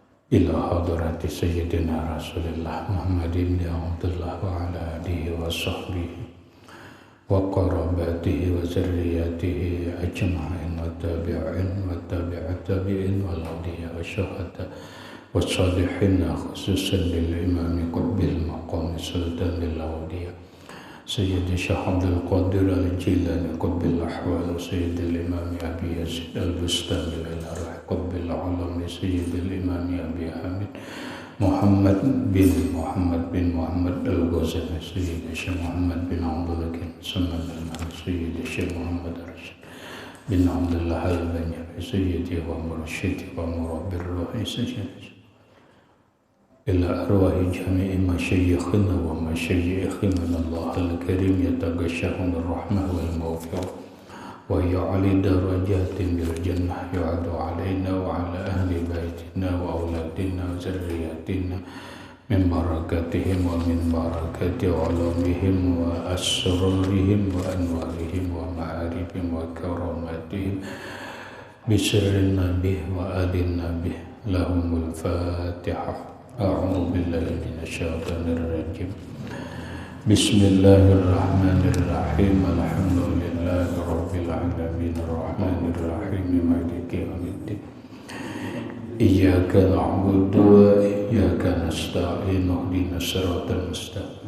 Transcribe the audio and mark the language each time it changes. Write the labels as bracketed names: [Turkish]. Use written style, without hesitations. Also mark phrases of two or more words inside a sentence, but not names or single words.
[Arabic] إلى حضرة سيدنا رسول الله Muhammadin يا Abdullah وعلى آله وصحبه وقرابته وذريته أجمعين وتابع التابعين والأولياء والشهداء والصالحين خصوصا للإمام قطب المقام sultan lil awliya Sayyidi Syekh Abdul Qadir Al-Jilani Qutbil Ahwal Sayyidil Imam Abi Yazid Al-Bustami Al-Arah Qutbil Alami Sayyidil Imam Abi Hamid Muhammad bin Muhammad Al-Ghazali Sayyidi Syekh Muhammad bin Abdul Hakim Samad Al-Mahdi Sayyidi Syekh Muhammad Rashid bin Abdullah Al-Banyari Sayyidi ومرشدي ومربي روحي سيدي إلى أرواح جميع مشايخنا ومشايخنا الله الكريم يتغشاهم الرحمة والمغفرة ويعلي درجات بالجنة يعود علينا وعلى أهل بيتنا وأولادنا وذريتنا من بركاتهم ومن بركات علومهم وأسرارهم وأنوارهم ومعارفهم وكراماتهم بسر النبي وآل النبي لهم الفاتحة. أعوذ بالله من الشيطان الرجيم. بسم الله الرحمن الرحيم. الحمد لله رب العالمين الرحمن الرحيم مالك يوم الدين. إياك نعبد وإياك نستعين اهدنا الصراط المستقيم.